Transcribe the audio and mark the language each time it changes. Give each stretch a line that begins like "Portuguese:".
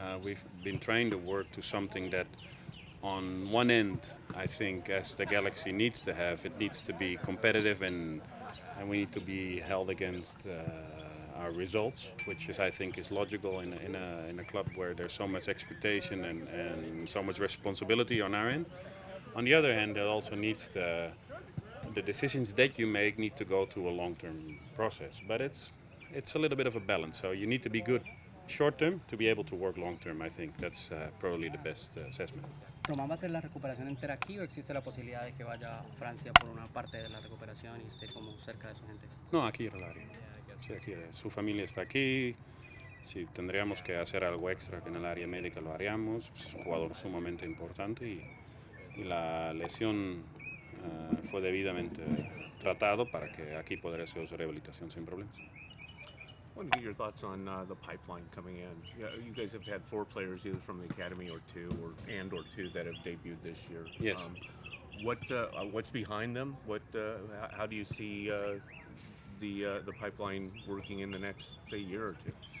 English: We've been trying to work to something that, on one end, I think, as the Galaxy needs to have, it needs to be competitive, and we need to be held against our results, which is, I think, is logical in a club where there's so much expectation and so much responsibility on our end. On the other hand, it also needs the decisions that you make need to go to a long-term process. But it's a little bit of a balance. So you need to be good short-term to be able to work long-term. I think that's probably the best assessment.
Spanish: ¿Román va a hacer la recuperación entera aquí o existe la posibilidad de que vaya a Francia por una parte de la recuperación y esté como cerca de su gente? No, aquí en el área. Sí, aquí, su familia está aquí. Si tendríamos que hacer algo extra que en el área médica lo haríamos. Pues es un jugador sumamente importante, y la lesión fue debidamente tratado para que aquí podrá hacer su rehabilitación sin problemas.
English: I want to get your thoughts on the pipeline coming in. You guys have had 4 players either from the academy or two that have debuted this year. Yes. What's behind them? How do you see the pipeline working in the next, say, year or two?